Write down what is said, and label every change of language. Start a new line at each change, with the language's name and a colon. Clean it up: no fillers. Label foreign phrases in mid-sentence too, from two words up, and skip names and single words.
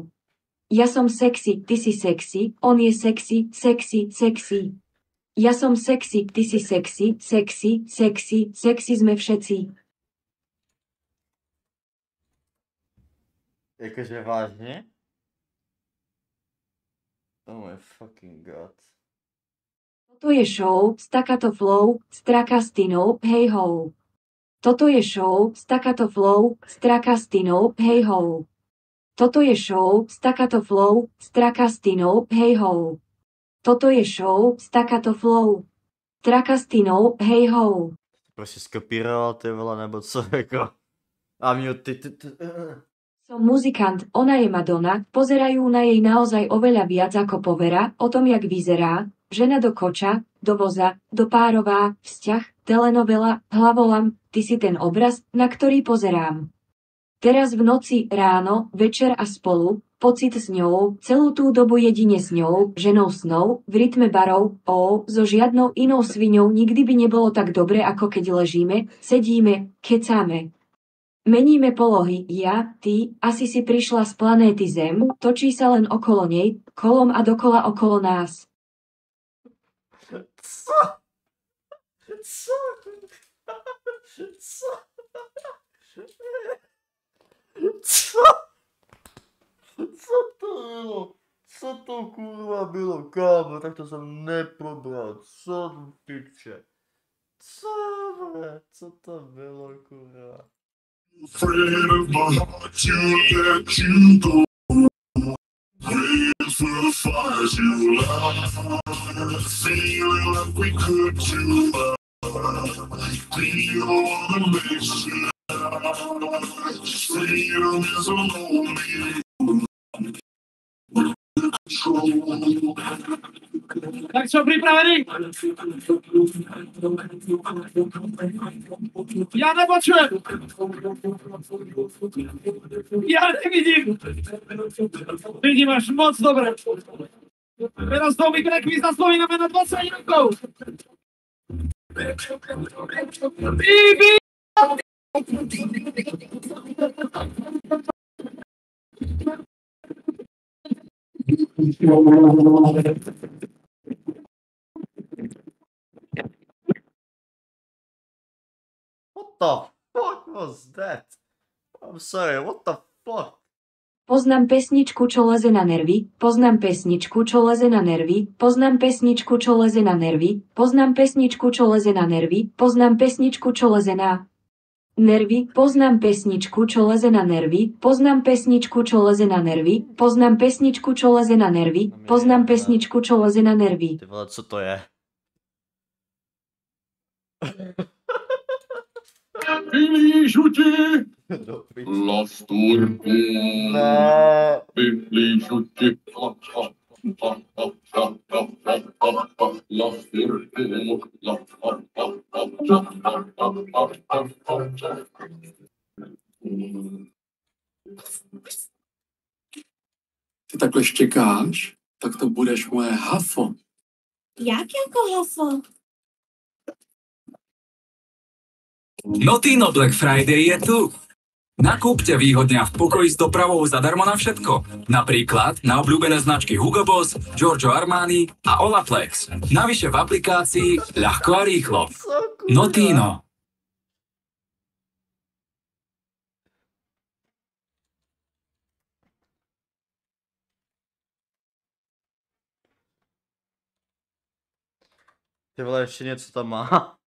Slovak: Ja som sexy, ty si sexy, on je sexy, sexy, sexy. Ja som sexy, ty si sexy, sexy, sexy, sexy sme všetci. Jakože vážne?
English: Oh my fucking god.
Slovak: Toto je show,
English: staccato flow,
Slovak: strakastinou, hej ho. Toto je show,
English: staccato flow,
Slovak: strakastinou, hej ho. Toto je show,
English: staccato flow,
Slovak: strakastinou, hej ho. Toto je show,
English: staccato flow,
Slovak: strakastinou, hej ho.
Czech: Prostě skopíroval ty vole, nebo co jako? A mě ty.
Slovak: Som muzikant, ona je Madonna, pozerajú na jej naozaj oveľa viac ako povera, o tom jak vyzerá, žena do koča, do voza, do párová, vzťah, telenovela, hlavolam, ty si ten obraz, na ktorý pozerám. Teraz v noci, ráno, večer a spolu, pocit s ňou, celú tú dobu jedine s ňou, ženou snov, v rytme barov, so žiadnou inou sviňou nikdy by nebolo tak dobre ako keď ležíme, sedíme, kecáme. Meníme polohy, ja, ty, asi si prišla z planéty Zem, točí sa len okolo nej, kolom a dokola okolo nás.
Czech: Co? Co? Co? Co? Co to bylo? Co to kurva bylo, kámo? Tak to jsem neprobral. Co to piče? Co, bre? Co to bylo, kurva?
English: Friend of my heart, you let you go. Prayers for the fires you light. Feeling like we could do. We don't wanna miss you. Freedom is a lonely control.
Slovak: Tak čo, pripravení? Ja nepočujem. Ja nevidím. Vidím až moc dobre. Teraz to mi krekví zaspomíname na 20 rokov. Bibi!
English: What the fuck was that? I'm sorry, what the fuck?
Slovak: Poznám pesničku, čo leze na nervy, poznám pesničku, čo leze na nervy, poznám pesničku, čo leze na nervy, poznám pesničku, čo leze na nervy, poznám pesničku, čo leze na nervy, poznám pesničku, čo leze na nervy, poznám pesničku, čo leze na nervy, poznám pesničku, čo leze na nervy, poznám pesničku, čo leze na nervy.
Czech: Ty vole, co to je? Vylížu ti lasturku. Ne. Vylížu ti Ty takhle štěkáš, tak to budeš moje hafo. Jak jako hafo?
Slovak: Notino Black Friday je tu. Nakúpte výhodňa v pokoji s dopravou zadarmo na všetko. Napríklad na obľúbené značky Hugo Boss, Giorgio Armani a Olaplex. Navyše v aplikácii ľahko a rýchlo. Notino.
Czech: Ty vole, ještě něco tam má.